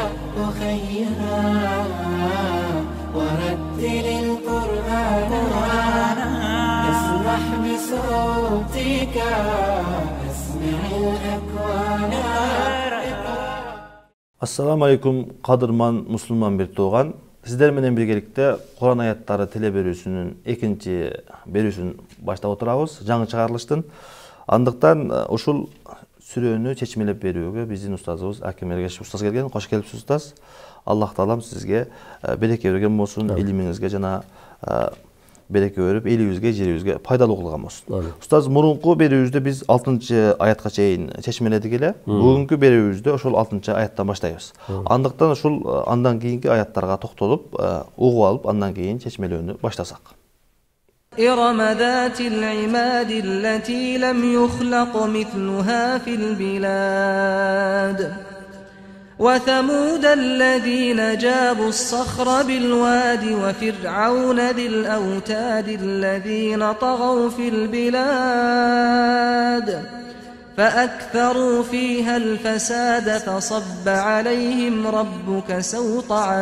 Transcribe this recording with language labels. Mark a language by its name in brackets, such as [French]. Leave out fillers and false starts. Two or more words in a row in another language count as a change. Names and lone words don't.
[Arabic] أخيها ورتل القرآن اسمح بصوتك اسمع الأكوان. السلام عليكم [Kyrgyz] кадырман мусулман бир тууган. Сиздер менен биргеликте Куран аяттары тele берүүсүнүн экинчи берүүсүн баштап отурабыз жаңы чыгарылыштын. Андыктан ушул сүрөнү чечмелеп берүүгө биздин устазыбыз Аким Эргешев устаз келген. Кош келипсиз устаз. Аллах таалам сизге береке берген болсун, илимиңизге жана береке берип, элибизге, жерибизге пайдалуу кылган болсун. Устаз, мурунку берүүбүздө биз 6-аятка чейин чечмеледик эле. Бүгүнкү берүүбүздө ошол 6-аяттан баштайбыз. Андыктан ушул андан кийинки аяттарга токтолуп, угуп алып, андан кийин чечмелөөнү баштасак. [Arabic] إرم ذات العماد التي لم يخلق مثلها في البلاد وثمود الذين جابوا الصخر بالواد وفرعون ذي الأوتاد الذين طغوا في البلاد فأكثروا فيها الفساد فصب عليهم ربك سوط